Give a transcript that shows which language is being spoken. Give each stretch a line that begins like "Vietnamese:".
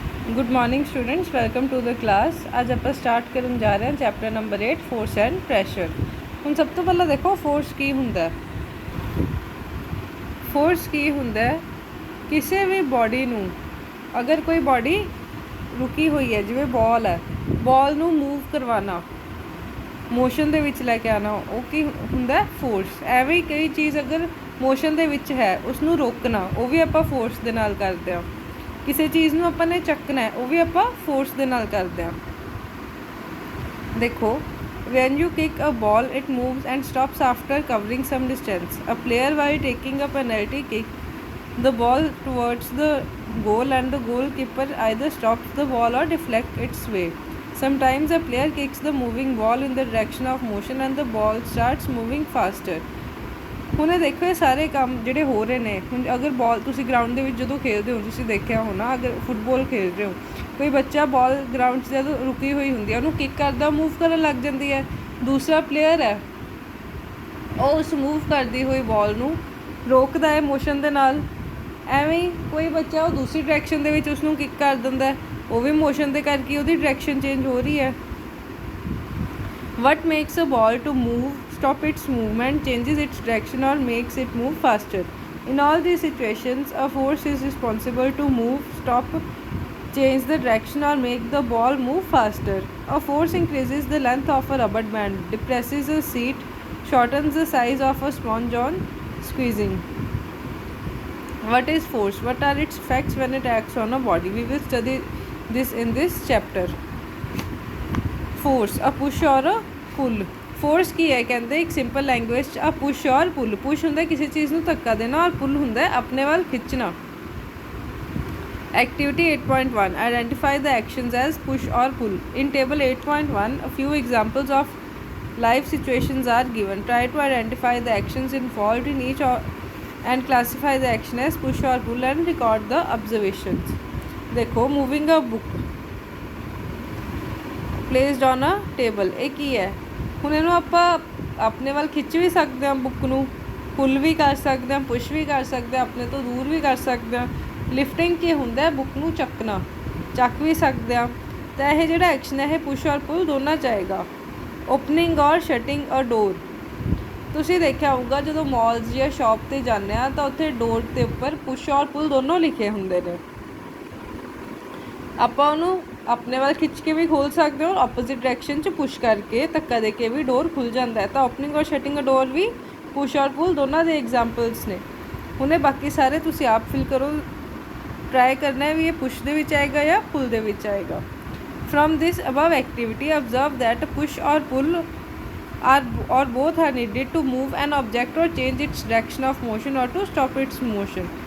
English: Good morning students, welcome to the class.
Punjabi: ਅੱਜ ਆਪਾਂ start ਕਰਨ ਜਾ ਰਹੇ ਹਾਂ chapter number 8 force and pressure. ਹੁਣ ਸਭ ਤੋਂ ਪਹਿਲਾਂ ਦੇਖੋ ਫੋਰਸ ਕੀ ਹੁੰਦਾ ਹੈ। ਫੋਰਸ ਕੀ ਹੁੰਦਾ ਹੈ, ਕਿਸੇ ਵੀ ਬੋਡੀ ਨੂੰ ਅਗਰ ਕੋਈ ਬੋਡੀ ਰੁਕੀ ਹੋਈ ਹੈ, ਜਿਵੇਂ ਬॉल ਹੈ, ਬॉल ਨੂੰ ਮੂਵ ਕਰਵਾਉਣਾ, ਮੋਸ਼ਨ ਦੇ ਵਿੱਚ ਲੈ ਕੇ ਆਉਣਾ, ਉਹ ਕੀ ਹੁੰਦਾ ਫੋਰਸ। ਐਵੇਂ ਹੀ ਕਈ ਚੀਜ਼ ਅਗਰ ਮੋਸ਼ਨ ਦੇ ਵਿੱਚ ਹੈ ਉਸ ਨੂੰ ਰੋਕਣਾ, ਉਹ ਵੀ ਆਪਾਂ ਫੋਰਸ ਦੇ ਨਾਲ ਕਰਦੇ ਹਾਂ। ਕਿਸੇ ਚੀਜ਼ ਨੂੰ ਆਪਾਂ ਨੇ ਚੱਕਣਾ ਹੈ, ਉਹ ਵੀ ਆਪਾਂ ਫੋਰਸ ਦੇ ਨਾਲ ਕਰਦੇ ਹਾਂ।
English: ਦੇਖੋ, when you kick a ball it moves and stops after covering some distance. A player while taking a penalty kick the ball towards the goal and the goalkeeper either stops the ball or deflects its way. Sometimes a player kicks the moving ball in the direction of motion and the ball starts moving faster.
Punjabi: ਹੁਣ ਇਹ ਦੇਖੋ, ਇਹ ਸਾਰੇ ਕੰਮ ਜਿਹੜੇ ਹੋ ਰਹੇ ਨੇ। ਹੁਣ ਅਗਰ ਬॉल ਤੁਸੀਂ ਗਰਾਊਂਡ ਦੇ ਵਿੱਚ ਜਦੋਂ ਖੇਡਦੇ ਹੋ, ਤੁਸੀਂ ਦੇਖਿਆ ਹੋਣਾ, ਅਗਰ ਫੁੱਟਬਾਲ ਖੇਡ ਰਹੇ ਹੋ, ਕੋਈ ਬੱਚਾ ਬॉल ਗਰਾਊਂਡ 'ਚ ਜਦੋਂ ਰੁਕੀ ਹੋਈ ਹੁੰਦੀ ਹੈ ਉਹਨੂੰ ਕਿੱਕ ਕਰਦਾ, ਮੂਵ ਕਰਨ ਲੱਗ ਜਾਂਦੀ ਹੈ। ਦੂਸਰਾ ਪਲੇਅਰ ਹੈ, ਉਹ ਉਸ ਮੂਵ ਕਰਦੀ ਹੋਈ ਬॉल ਨੂੰ ਰੋਕਦਾ ਹੈ ਮੋਸ਼ਨ ਦੇ ਨਾਲ। ਐਵੇਂ ਹੀ ਕੋਈ ਬੱਚਾ ਉਹ ਦੂਸਰੀ ਡਾਇਰੈਕਸ਼ਨ ਦੇ ਵਿੱਚ ਉਸ ਨੂੰ ਕਿੱਕ ਕਰ ਦਿੰਦਾ, ਉਹ ਵੀ ਮੋਸ਼ਨ ਦੇ ਕਰਕੇ ਉਹਦੀ ਡਾਇਰੈਕਸ਼ਨ ਚੇਂਜ ਹੋ ਰਹੀ ਹੈ।
English: What makes a ball to move, stop its movement, changes its direction or makes it move faster? In all these situations, a force is responsible to move, stop, change the direction or make the ball move faster. A force increases the length of a rubber band, depresses a seat, shortens the size of a sponge on squeezing. What is force? What are its effects when it acts on a body? We will study this in this chapter. Force, a push or a pull.
Punjabi: Force ਕੀ ਹੈ, ਕਹਿੰਦੇ ਇੱਕ simple language 'ਚ ਆ push ਔਰ ਪੁੱਲ। Push ਹੁੰਦਾ ਕਿਸੇ ਚੀਜ਼ ਨੂੰ ਧੱਕਾ ਦੇਣਾ ਔਰ ਪੁੱਲ ਹੁੰਦਾ ਆਪਣੇ ਵੱਲ ਖਿੱਚਣਾ।
English: Activity 8.1 Identify the actions as push or pull. In table 8.1, a few examples of live situations are given. Try to identify the actions involved in each and classify the action as push or pull and record the observations. देखो, moving a book placed on a table,
Punjabi: ਇਹ ਕੀ ਹੈ? ਹੁਣ ਇਹਨੂੰ ਆਪਾਂ ਆਪਣੇ ਵੱਲ ਖਿੱਚ ਵੀ ਸਕਦੇ ਹਾਂ, ਬੁੱਕ ਨੂੰ ਪੁੱਲ ਵੀ ਕਰ ਸਕਦੇ ਹਾਂ, ਪੁਸ਼ ਵੀ ਕਰ ਸਕਦੇ ਹਾਂ, ਆਪਣੇ ਤੋਂ ਦੂਰ ਵੀ ਕਰ ਸਕਦੇ ਹਾਂ। ਲਿਫਟਿੰਗ ਕੀ ਹੁੰਦਾ ਹੈ, ਬੁੱਕ ਨੂੰ ਚੱਕਣਾ, ਚੱਕ ਵੀ ਸਕਦੇ ਹਾਂ। ਤਾਂ ਇਹ ਜਿਹੜਾ ਐਕਸ਼ਨ ਹੈ ਇਹ ਪੁਸ਼ ਔਰ ਪੁੱਲ ਦੋਨਾਂ 'ਚ ਆਏਗਾ।
English: opening or shutting a door,
Punjabi: ਤੁਸੀਂ ਦੇਖਿਆ ਹੋਊਗਾ ਜਦੋਂ ਮੌਲਸ ਜਾਂ ਸ਼ੌਪ 'ਤੇ ਜਾਂਦੇ ਹਾਂ ਤਾਂ ਉੱਥੇ ਡੋਰ ਦੇ ਉੱਪਰ ਪੁਸ਼ ਔਰ ਪੁੱਲ ਦੋਨੋਂ ਲਿਖੇ ਹੁੰਦੇ ਨੇ। ਆਪਾਂ ਉਹਨੂੰ ਆਪਣੇ ਵੱਲ ਖਿੱਚ ਕੇ ਵੀ ਖੋਲ੍ਹ ਸਕਦੇ ਹੋ, ਆਪੋਜ਼ਿਟ ਡਾਇਰੈਕਸ਼ਨ 'ਚ ਪੁਸ਼ ਕਰਕੇ ਧੱਕਾ ਦੇ ਕੇ ਵੀ ਡੋਰ ਖੁੱਲ੍ਹ ਜਾਂਦਾ ਹੈ। ਤਾਂ
English: opening or shutting a door
Punjabi: ਵੀ ਪੁਸ਼ ਔਰ ਪੁੱਲ ਦੋਨਾਂ ਦੇ ਐਗਜ਼ਾਮਪਲਸ ਨੇ। ਹੁਣ ਇਹ ਬਾਕੀ ਸਾਰੇ ਤੁਸੀਂ ਆਪ ਫਿਲ ਕਰੋ, ਟਰਾਈ ਕਰਨਾ ਵੀ ਇਹ ਪੁਸ਼ ਦੇ ਵਿੱਚ ਆਏਗਾ ਜਾਂ ਪੁੱਲ ਦੇ ਵਿੱਚ ਆਏਗਾ।
English: From this above activity observe that push or pull or both are needed to move an object or change its direction of motion or to stop its motion.